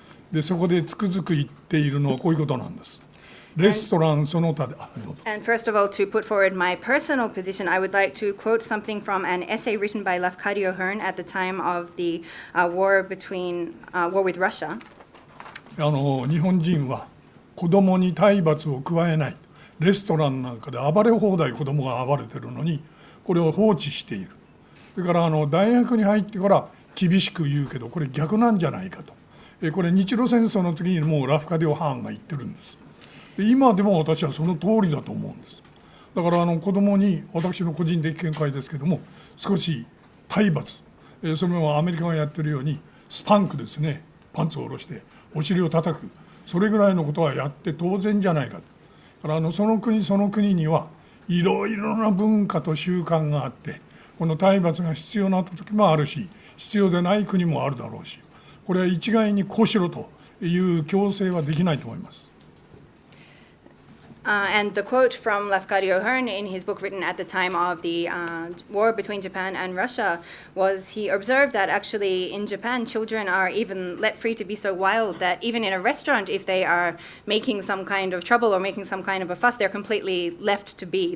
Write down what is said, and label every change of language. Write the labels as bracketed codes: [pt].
[ja] で、そこでつくづく言っているのはこういうことなんです。レストランその他で。 [en] And first of all, to put forward my personal position, I would like to quote something from an essay written by Lafcadio Hearn at the time of the war with Russia. [ja] 日本人は子供に体罰を加えない。レストランなんかで暴れ放題子供が暴れてるのにこれを放置している。それから大学に入ってから厳しく言うけどこれ逆なんじゃないかと。これ日露戦争の時にもうラフカディオ・ハーンが言ってるんです。で今でも私はその通りだと思うんです。だから子供に私の個人的見解ですけども少し体罰、それはアメリカがやってるようにスパンクですね、パンツを下ろしてお尻を叩く、それぐらいのことはやって当然じゃないか。だからその国その国にはいろいろな文化と習慣があってこの体罰が必要な時もあるし必要でない国もあるだろうし、これは一概にこうしろという強制はできないと思います。 [en] And the quote from Lafcadio Hearn in his book written at the time of the war between Japan and Russia was he observed that actually in Japan children are even let free to be so wild that even in a restaurant if they are making some kind of trouble or making some kind of a fuss they're completely left to be.